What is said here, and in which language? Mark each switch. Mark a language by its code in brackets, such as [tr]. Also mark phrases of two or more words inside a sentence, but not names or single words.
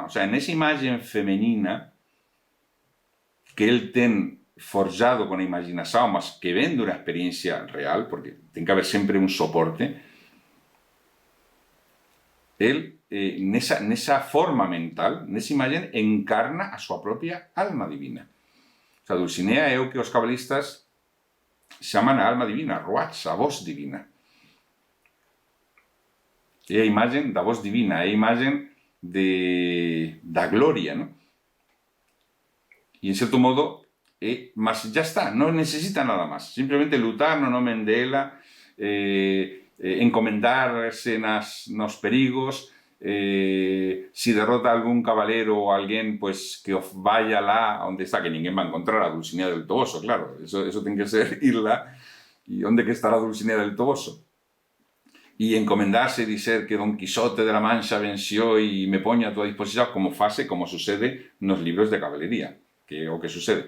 [es] O sea, en esa imagen femenina [gl] que el ten forjado con a imaginación, mas que ven dunha experiencia real, porque ten que haber sempre un soporte, el, nesa forma mental, nesa imagen, encarna a súa propia alma divina. [es] O sea, [gl] Dulcinea é o que os cabalistas chaman a alma divina, Ruach, a voz divina. É a imagen da voz divina, é a imagen da gloria, ¿no? [es] Y en cierto modo, mas ya está, no necesita nada más. [gl] Simplemente lutar no nome dela, encomendarse nos perigos, si derrota a algún caballero o alguén, pues que vaya lá onde está, que ninguén va a encontrar a Dulcinea del Toboso, claro. Eso ten que ser irla. E onde que estará Dulcinea del Toboso? E encomendarse e dizer que Don Quixote de la Mancha venció e me poño a tua disposición, como sucede nos libros de caballería, que é o que sucede.